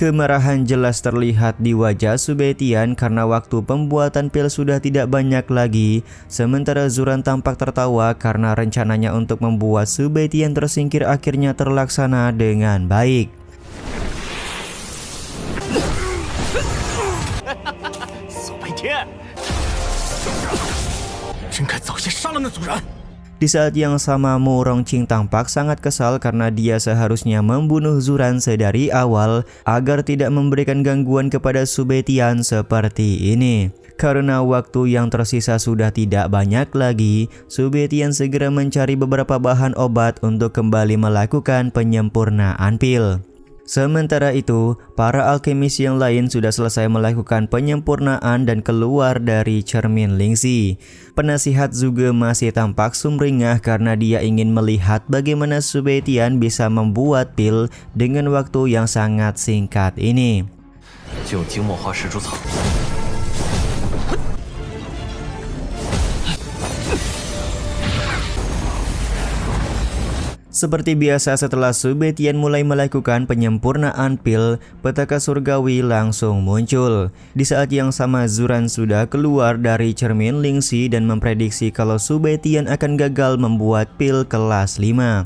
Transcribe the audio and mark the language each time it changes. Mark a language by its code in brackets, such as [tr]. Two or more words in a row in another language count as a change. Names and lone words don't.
[id] Kemarahan jelas terlihat di wajah Subetian karena waktu pembuatan pil sudah tidak banyak lagi. Sementara Zuran tampak tertawa karena rencananya untuk membuat Subetian tersingkir akhirnya terlaksana dengan baik. Subetian, [zh] 真该早些杀了那组人。 [id] Di saat yang sama, Mu Rongqing tampak sangat kesal karena dia seharusnya membunuh Zuran sedari awal agar tidak memberikan gangguan kepada Subetian seperti ini. Karena waktu yang tersisa sudah tidak banyak lagi, Subetian segera mencari beberapa bahan obat untuk kembali melakukan penyempurnaan pil. Sementara itu, para alkemis yang lain sudah selesai melakukan penyempurnaan dan keluar dari cermin Lingxi. Penasihat juga masih tampak sumringah karena dia ingin melihat bagaimana Subetian bisa membuat pil dengan waktu yang sangat singkat ini. [zh] 就用精墨花石竹草。 [id] Seperti biasa, setelah Subetian mulai melakukan penyempurnaan pil, petaka surgawi langsung muncul. Di saat yang sama, Zuran sudah keluar dari cermin Lingxi dan memprediksi kalau Subetian akan gagal membuat pil kelas 5.